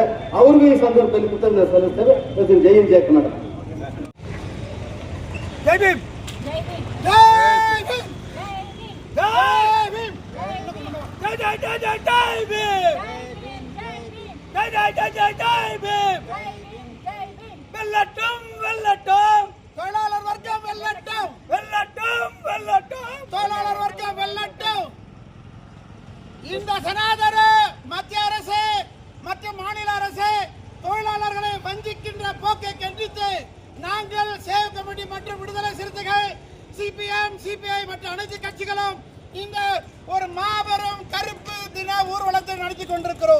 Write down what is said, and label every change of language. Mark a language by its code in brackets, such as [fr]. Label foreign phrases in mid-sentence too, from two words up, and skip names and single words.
[kn] ಅವ್ರಿಗೂ ಈ ಸಂದರ್ಭದಲ್ಲಿ ಕೃತಜ್ಞತೆ ಸಲ್ಲಿಸ್ತೇವೆ. ಜೈ ಹಿಂದ್, ಜೈ ಕರ್ನಾಟಕ. ಜೈ ಭೀಮ್, ಜೈ ಭೀಮ್, ಜೈ ಭೀಮ್, ಜೈ ಜೈ ಜೈ ಜೈ ಜೈ ಭೀಮ್, ಜೈ ಜೈ ಜೈ ಜೈ ಜೈ ಭೀಮ್. [ta] வெல்லட்டும் வெல்லட்டும் தொழிலாளர் வர்க்கம், வெல்லட்டும் வெல்லட்டும் வெல்லட்டும் தொழிலாளர் வர்க்கம், வெல்லட்டும். இந்த சனாதன மத்திய அரசு மற்றும் மாநில அரசு தொழிலாளர்களை வஞ்சிக்கின்ற போக்கை கண்டித்து நாங்கள் சேவ் கமிட்டி மற்றும் விடுதலை சிறுத்தைகள், CPM, CPI மற்றும் அனைத்து கட்சிகளும் இந்த ஒரு மாபெரும் கருப்பு தின ஊர்வலத்தை நடத்தி கொண்டிருக்கிறோம்.